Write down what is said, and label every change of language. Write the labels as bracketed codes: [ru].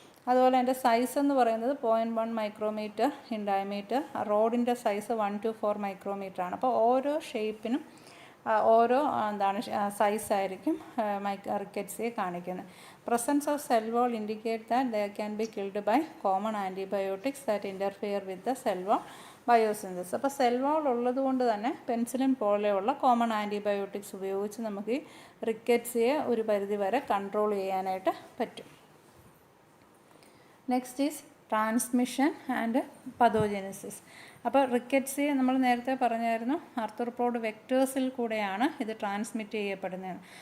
[ml] അതുപോലെ അതിൻ്റെ സൈസ് എന്ന് പറയുന്നത് 0.1 മൈക്രോമീറ്റർ ഇൻ ഡയമീറ്റർ. റോഡിൻ്റെ സൈസ് 1 to 4 മൈക്രോമീറ്റർ ആണ്. അപ്പോൾ ഓരോ ഷേപ്പിനും ഓരോ സൈസായിരിക്കും റിക്കറ്റ്സിയെ കാണിക്കുന്നത്. [en] Presence of cell wall indicate that they can be killed by common antibiotics that interfere with the cell wall biosynthesis. [ml] അപ്പോൾ സെൽ വാൾ ഉള്ളത് കൊണ്ട് തന്നെ പെൻസിലിൻ പോലെയുള്ള കോമൺ ആൻറ്റിബയോട്ടിക്സ് ഉപയോഗിച്ച് നമുക്ക് ഈ റിക്കറ്റ്സിയെ ഒരു പരിധി വരെ കൺട്രോൾ ചെയ്യാനായിട്ട് പറ്റും. [en] Next is transmission and pathogenesis. [ml] അപ്പോൾ റിക്കറ്റ്സിയെ നമ്മൾ നേരത്തെ പറഞ്ഞായിരുന്നു ആർത്രോപോഡ് വെക്റ്റേഴ്സിൽ കൂടെയാണ് ഇത് ട്രാൻസ്മിറ്റ് ചെയ്യപ്പെടുന്നത്.